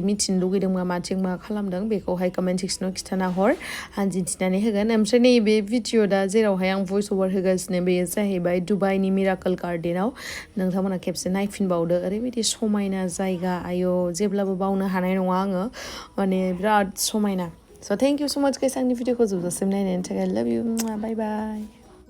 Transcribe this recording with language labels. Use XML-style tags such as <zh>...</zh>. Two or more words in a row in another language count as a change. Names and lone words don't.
<brx>मिथिनो लुगैदोंबा माथिं मा खालामदों बेखौहाय कमेन्ट सेक्सनाव खिथाना हर आं दिन्थिनानै होगोन ओमफ्राय नैबे भिडिअ दा जेरावहाय आं भइस अभार होगासिनो बेयो जाहैबाय दुबाइनि मिराकल गार्डेनाव नोंथांमोना खेबसे नायफिनबावदो ओरैबायदि समायना जायगा आयौ जेब्लाबो बावनो हानाय नङा आङो माने बिराद समायना</brx> <en>So thank you so much guys</en> <brx>आंनि भिडिअखौ जोबजासिम नायनायनि थाखाय</brx> <en>love you bye bye</en>